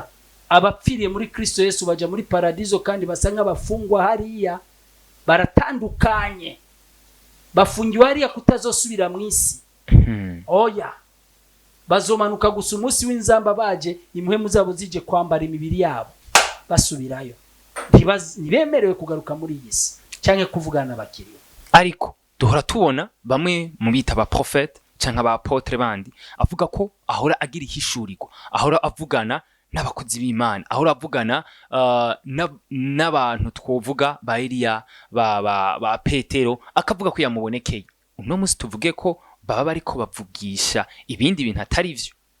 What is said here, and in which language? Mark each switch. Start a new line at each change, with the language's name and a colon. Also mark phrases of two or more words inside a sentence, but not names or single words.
Rundi: Abapfiriye muri Kristo Yesu baja muri paradizo kandi basa nk'abafungwa hariya, baratandukanye, bafungiwe hariya kutazosubira mu isi. Oya, bazomanuka gusa umunsi w'inzamba baje impwemu zabo zije kwambara imibiri yabo basubirayo. Ntibemerewe kugaruka muri iyi si cyangwa kuvugana n'abakiriya. Ariko duhora tubona bamwe mu bita ba prophète cyangwa ba apotre bandi avuga ko ahora agira ihishurirwa, ahora avugana n'abakozi b'Imana, ahora avugana n'abantu twovuga ba Eliya ba Petero, akavuga ko yamubonekeye. Uno musi tuvuge ko baba bariko bavugisha ibindi bintu atari vyo.